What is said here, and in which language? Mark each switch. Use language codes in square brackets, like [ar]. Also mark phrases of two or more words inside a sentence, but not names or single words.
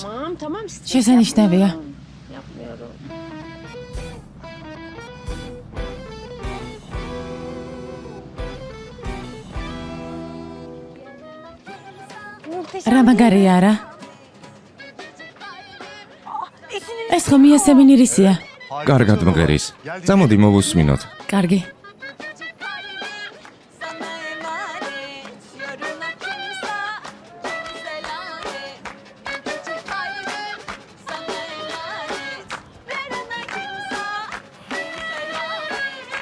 [ka] შესანიშნავია. რა მაგარია არა? ეს ხომ იასემინ ირისია. კარგად მღერის. წამოდი მოვუსმინოთ. კარგი. [tr] Sana emanet, yarına kimse selamet. Gece kalbim sana emanet, yarına kimse selamet.